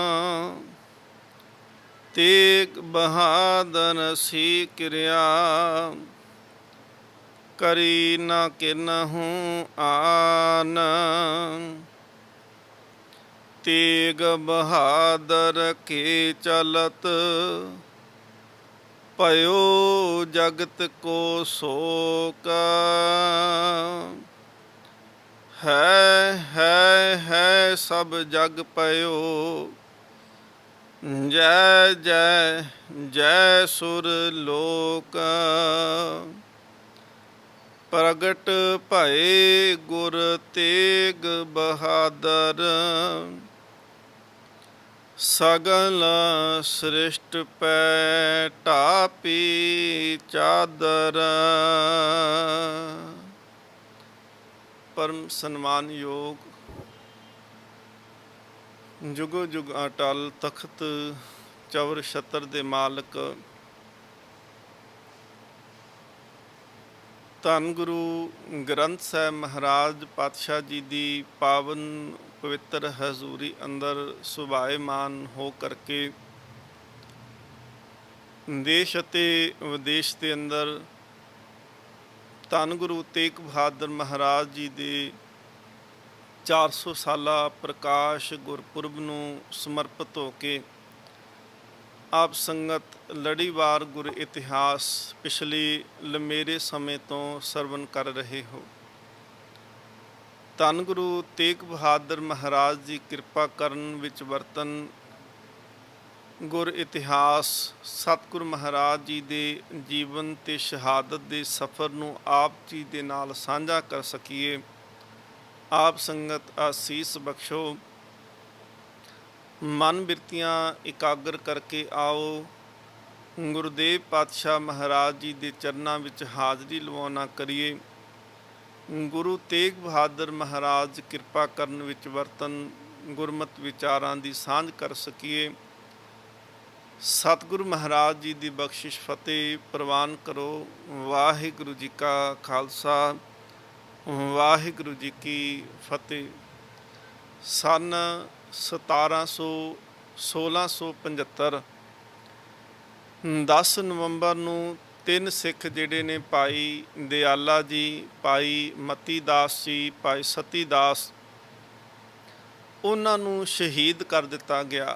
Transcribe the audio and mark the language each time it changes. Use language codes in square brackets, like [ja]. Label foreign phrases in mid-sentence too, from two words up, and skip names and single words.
[bra] तेग बहादुर सी क्रिया करी न किन्हू आन। तेग बहादुर के चलत भयो जगत को शोक। है सब जग पयो जय जय जय सुर लोक। प्रगट भये गुर तेग बहादुर सगल सृष्ट पै ढापी चादर। [pa] ਪਰਮ ਸਨਮਾਨ ਯੋਗ ਜੁਗੋ ਜੁਗ ਅਟੱਲ ਤਖ਼ਤ ਚਵਰ ਛਤਰ ਦੇ ਮਾਲਕ ਧੰਨ ਗੁਰੂ ਗ੍ਰੰਥ ਸਾਹਿਬ ਮਹਾਰਾਜ ਪਾਤਸ਼ਾਹ ਜੀ ਦੀ ਪਾਵਨ ਪਵਿੱਤਰ ਹਜ਼ੂਰੀ ਅੰਦਰ ਸੁਭਾਏਮਾਨ ਹੋ ਕਰਕੇ ਦੇਸ਼ ਅਤੇ ਵਿਦੇਸ਼ ਕੇ ਅੰਦਰ ਧੰਨ ਗੁਰੂ ਤੇਗ ਬਹਾਦਰ ਮਹਾਰਾਜ ਜੀ ਦੇ 400 ਸਾਲਾ ਪ੍ਰਕਾਸ਼ ਗੁਰਪੁਰਬ ਨੂੰ ਸਮਰਪਿਤ ਹੋ ਕੇ ਆਪ ਸੰਗਤ ਲੜੀਵਾਰ ਗੁਰ ਇਤਿਹਾਸ ਪਿਛਲੇ ਲੰਬੇਰੇ ਸਮੇਂ ਤੋਂ ਸਰਵਣ ਕਰ ਰਹੇ ਹੋ। ਧੰਨ ਗੁਰੂ ਤੇਗ ਬਹਾਦਰ ਮਹਾਰਾਜ ਜੀ ਕਿਰਪਾ ਕਰਨ ਵਿਚ ਵਰਤਣ ਗੁਰ ਇਤਿਹਾਸ ਸਤਿਗੁਰ ਮਹਾਰਾਜ ਜੀ ਦੇ ਜੀਵਨ ਤੇ ਸ਼ਹਾਦਤ ਦੇ ਸਫ਼ਰ ਨੂੰ ਆਪ ਜੀ ਦੇ ਨਾਲ ਸਾਂਝਾ ਕਰ ਸਕੀਏ। ਆਪ ਸੰਗਤ ਅਸੀਸ ਬਖ਼ਸ਼ੋ। ਮਨ ਬਿਰਤੀਆਂ ਇਕਾਗਰ ਕਰਕੇ ਆਓ ਗੁਰਦੇਵ ਪਾਤਸ਼ਾਹ ਮਹਾਰਾਜ ਜੀ ਦੇ ਚਰਨਾਂ ਵਿਚ ਹਾਜ਼ਰੀ ਲਵਾਉਣਾ ਕਰੀਏ। ਗੁਰੂ ਤੇਗ ਬਹਾਦਰ ਮਹਾਰਾਜ ਕਿਰਪਾ ਕਰਨ ਵਿਚ ਵਰਤਣ ਗੁਰਮਤਿ ਵਿਚਾਰਾਂ ਦੀ ਸਾਂਝ ਕਰ ਸਕੀਏ। ਸਤਿਗੁਰੂ ਮਹਾਰਾਜ ਜੀ ਕੀ ਬਖ਼ਸ਼ਿਸ਼ ਫ਼ਤਿਹ ਪ੍ਰਵਾਨ ਕਰੋ। ਵਾਹਿਗੁਰੂ ਜੀ ਕਾ ਖ਼ਾਲਸਾ ਵਾਹਿਗੁਰੂ ਜੀ ਕੀ ਫ਼ਤਿਹ। ਸੰਨ 1675 10 ਨਵੰਬਰ ਨੂੰ 3 ਸਿੱਖ ਜਿਹੜੇ ਨੇ ਭਾਈ ਦਿਆਲਾ ਜੀ, ਭਾਈ ਮਤੀ ਦਾਸ ਜੀ, ਭਾਈ ਸਤੀ ਦਾਸ, ਉਨ੍ਹਾਂ ਨੂੰ ਸ਼ਹੀਦ ਕਰ ਦਿੱਤਾ ਗਿਆ।